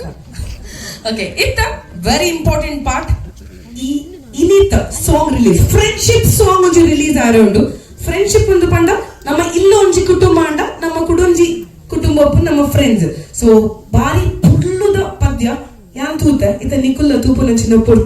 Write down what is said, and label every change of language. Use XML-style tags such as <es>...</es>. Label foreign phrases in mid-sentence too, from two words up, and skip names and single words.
<tcy>ಓಕೆ ಇತ್ತ</tcy> <en>very important part</en> <tcy>ಈ ಇನಿತ</tcy> <en>song release friendship song</en> <tcy>ಒಂಜಿ ರಿಲೀಸ್ ಆರೋಂಡು. ಫ್ರೆಂಡ್ಶಿಪ್ ಒಂದು ಪಂಡ ನಮ್ಮ ಇಲ್ಲ ಒಂಜಿ ಕುಟುಂಬ ಅಂಡ ನಮ್ಮ ಕುಡೊಂಜಿ ಕುಟುಂಬ ನಮ್ಮ ಫ್ರೆಂಡ್ಸ್. ಸೊ ಬಾರಿ ಪುಡ್ಲುದ ಪದ್ಯ ಯಾನ್ ತೂತ ಇತ ನಿಕುಲ್ಲ ತೂಪು ನಂಚಿನ ಪೊರ್ತು.</tcy>